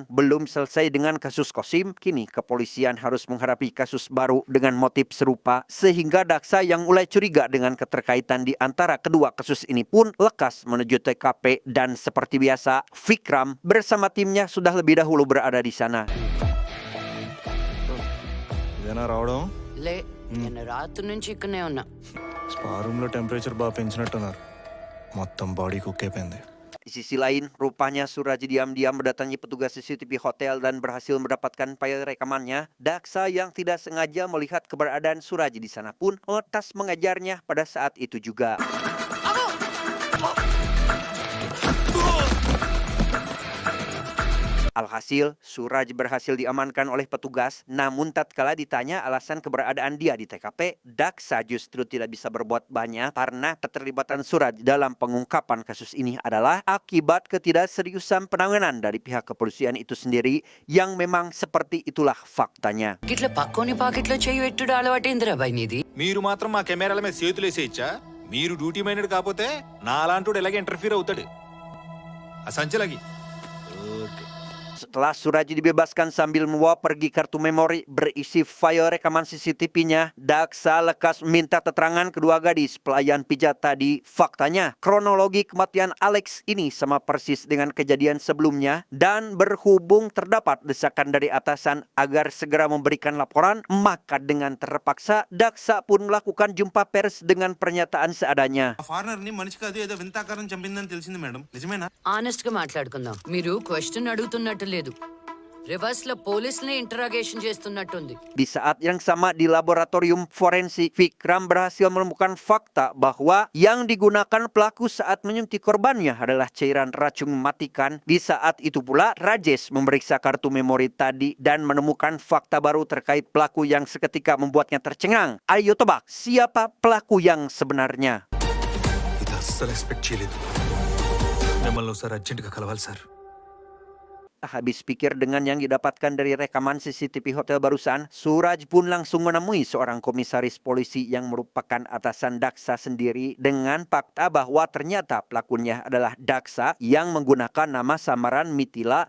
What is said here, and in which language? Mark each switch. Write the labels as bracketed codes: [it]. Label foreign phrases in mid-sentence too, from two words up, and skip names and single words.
[id] Belum selesai dengan kasus Qasim, kini kepolisian harus menghadapi kasus baru dengan motif serupa. Sehingga Daksa yang mulai curiga dengan keterkaitan di antara kedua kasus ini pun lekas menuju TKP. Dan seperti biasa, Vikram bersama timnya sudah lebih dahulu berada di sana. [te] ఇదేనా రావడం? లే, నేను రాత్రి నుంచి ఇక్కడనే ఉన్నా. [en] spa room [te] లో టెంపరేచర్ బాగా పెంచినట్టున్నారు. మొత్తం [en] body cook [te] అయిపోయింది. [id] Di sisi lain, rupanya Suraj diam-diam mendatangi petugas CCTV hotel dan berhasil mendapatkan file rekamannya. Daksa yang tidak sengaja melihat keberadaan Suraj di sana pun lantas mengajarnya pada saat itu juga. Alhasil, Suraj berhasil diamankan oleh petugas, namun tatkala ditanya alasan keberadaan dia di TKP, Daksa justru tidak bisa berbuat banyak karena keterlibatan Suraj dalam pengungkapan kasus ini adalah akibat ketidakseriusan penanganan dari pihak kepolisian itu sendiri yang memang seperti itulah faktanya. [te] ఇట్లా పక్కోని పాకెట్లో చెయ్యి పెట్టుడు అలవాటైందిరా బాయ్ నీది. మీరు మాత్రం మా కెమెరాల మీద చేతులు వేసేయచ్చా? మీరు [en] duty minded [te] కాకపోతే నా అలాంటి ఎలాగ ఇంటర్ఫీర్ అవుతాడు ఆ సంచలగి. [id] Setelah Suraj dibebaskan sambil membawa pergi kartu memori berisi file rekaman CCTV-nya, Daksa lekas meminta keterangan kedua gadis pelayan pijat tadi. Faktanya, kronologi kematian Alex ini sama persis dengan kejadian sebelumnya dan berhubung terdapat desakan dari atasan agar segera memberikan laporan, maka dengan terpaksa Daksa pun melakukan jumpa pers dengan pernyataan seadanya. [te] ఫారినర్ ని మనిషి కాదు ఏదో వింతాకారం చంపిందని తెలిసింది మేడం. నిజమేనా? ఆనెస్ట్ గా మాట్లాడుకుందాం. మీరు క్వశ్చన్ అడుగుతున్నట్టు లేదు, రివర్స్ లో పోలీసులనే ఇంటరాగేషన్ చేస్తున్నట్టుంది. [id] Di saat yang sama di laboratorium forensik, Vikram berhasil menemukan fakta bahwa yang digunakan pelaku saat menyuntik korbannya adalah cairan racun mematikan. Di saat itu pula, Rajesh memeriksa kartu memori tadi dan menemukan fakta baru terkait pelaku yang seketika membuatnya tercengang. Ayo tebak, siapa pelaku yang sebenarnya? [te] ఇది అస్సలు ఎక్స్పెక్ట్ చేయలేదు. మిమ్మల్ని ఒకసారి అర్జెంటుగా కలవాలి సార్. [id] Habis pikir dengan yang didapatkan dari rekaman CCTV hotel barusan, Suraj pun langsung menemui seorang komisaris polisi yang merupakan atasan Daksa sendiri dengan fakta bahwa ternyata pelakunya adalah Daksa yang menggunakan nama samaran Mitila.